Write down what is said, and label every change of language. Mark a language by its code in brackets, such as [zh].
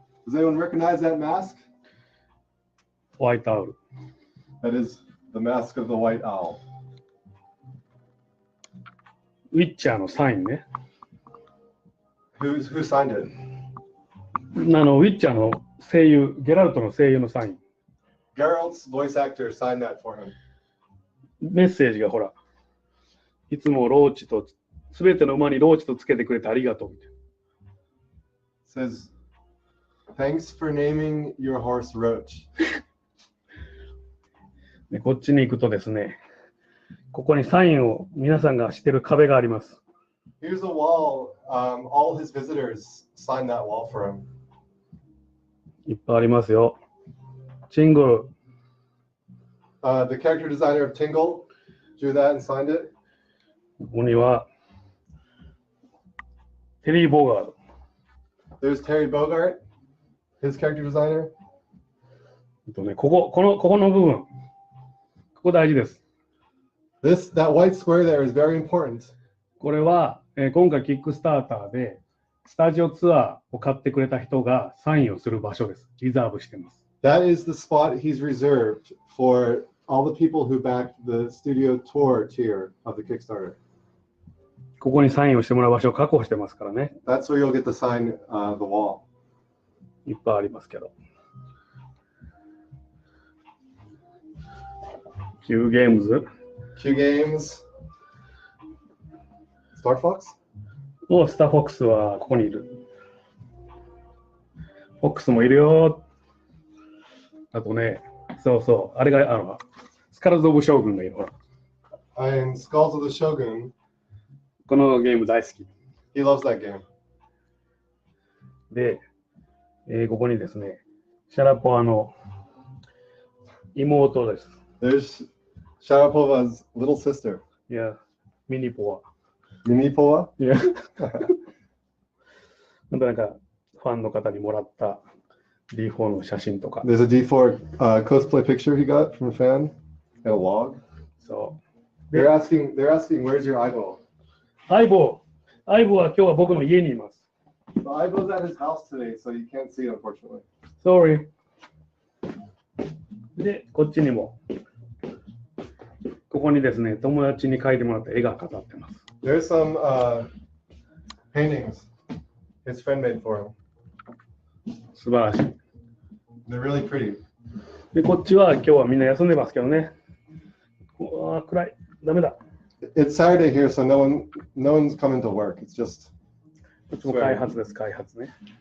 [en] Does anyone recognize that mask? [ja] ホワイトアウル。 [en] That is the mask of the White Owl. [ja] ウィッチャーのサインね。 [en] Who signed it? [ja] ウィッチャーの声優、ゲラルトの声優のサイン。 [en] Geralt's voice actor signed that for him. [ja] メッセージがほら、いつもローチと、すべての馬にローチとつけてくれてありがとうみたいな。 [en] Says, thanks for naming your horse Roach. [ja] でこっちに行くとですね、ここにサインを皆さんがしてる壁があります。 [en] Here's a wall. All his visitors signed that wall for him. [ja] いっぱいありますよ。シングル。 [en] The character designer of Tingle drew that and signed it. [ja] ここには、テリー・ボーガード。 [en] There's Terry Bogart, his character designer. [ja] ここの部分、ここ大事です。 [en] That white square there is very important. [ja] これは、今回キックスターターでスタジオツアーを買ってくれた人がサインをする場所です。リザーブしてます。 [en] That is the spot he's reserved for all the people who backed the studio tour tier of the Kickstarter. [ja] ここにサインをしてもらう場所を確保してますからね。 [en] That's where you'll get to sign the wall. [ja] いっぱいありますけど。 Q ゲームズ。 [en] Q Games. Star Fox? [ja] スターフォックスはここにいる。フォックスもいるよ。あとね、そうそう、あれがスカルズ・オブ・将軍がいる。ほら。 [en] And Skulls of the Shogun. [ja] このゲーム大好き。 [en] He loves that game. [ja] で、ここにですね、シャラポワの妹です。 [en] There's Sharapova's little sister. [ja] いや、ミニポワ。 [en] Mini Poa? [ja] いや、なんかファンの方にもらった D4 の写真とか。 [en] There's a D4 cosplay picture he got from a fan and a log. [ja] そう。 [en] They're asking, where's your eyeball? [ja] 相棒は今日は僕の家にいます。 [en] The eyeball's at his house today, so you can't see it, unfortunately. Sorry. [ja] で、こっちにも。ここにですね、友達に描いてもらった絵が飾ってます。 [en] There's some paintings his friend made for him. [ja] 素晴らしい。 [en] They're really pretty. [ja] で、こっちは今日はみんな休んでますけどね。暗い。ダメだ。 [en] It's Saturday here, so no one's coming to work. It's just. [ja] こっちも開発です、開発ね。